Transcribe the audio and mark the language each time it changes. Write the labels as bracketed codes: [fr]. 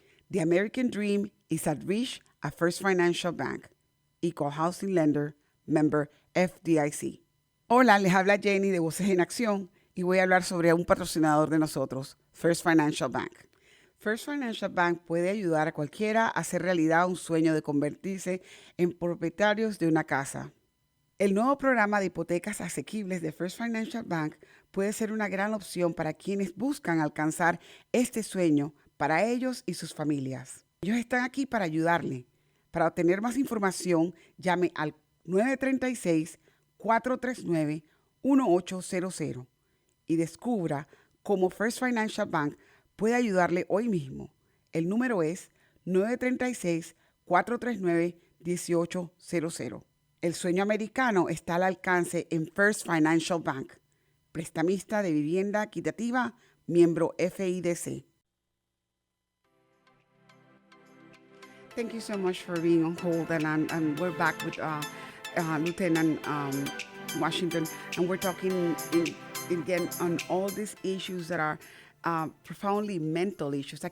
[en] The American Dream is at reach at First Financial Bank. Equal Housing Lender, member FDIC. [es] Hola, les habla Jenny de Voces en Acción y voy a hablar sobre un patrocinador de nosotros, First Financial Bank. First Financial Bank puede ayudar a cualquiera a hacer realidad un sueño de convertirse en propietarios de una casa. El nuevo programa de hipotecas asequibles de First Financial Bank puede ser una gran opción para quienes buscan alcanzar este sueño para ellos y sus familias. Ellos están aquí para ayudarle. Para obtener más información, llame al 936-439-1800 y descubra cómo First Financial Bank puede ayudarle hoy mismo. El número es 936-439-1800. El sueño americano está al alcance en First Financial Bank, prestamista de vivienda equitativa, miembro FIDC. [en] Thank you so much for being on hold, and we're back with Lieutenant Washington, and we're talking again on all these issues that are profoundly mental issues.